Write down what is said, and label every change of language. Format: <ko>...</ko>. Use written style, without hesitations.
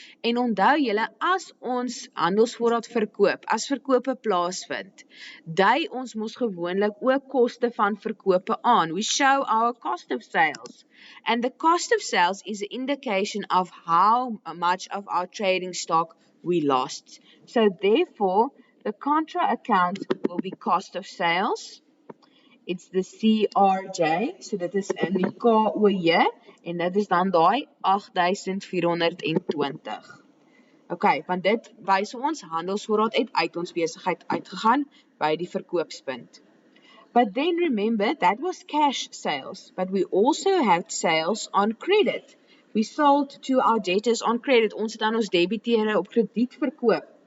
<af>En onthou julle, as ons handelsvoorraad verkoop, as verkope plaasvind, dui ons mos gewoonlik ook koste van verkope aan.</af> <en>We show our cost of sales. And the cost of sales is an indication of how much of our trading stock we lost. So therefore, the contra account will be cost of sales. It's the CRJ, so</en> <af>dit is in die KOJ, en dit is dan daai 8420. Okay, want dit wys ons handelsvoorraad uit ons besigheid uitgegaan by die verkoopspunt.</af> <en>But then remember, that was cash sales, but we also had sales on credit. We sold to our debtors on credit.</en> <af>Ons het aan ons debiteure op krediet verkoop.</af>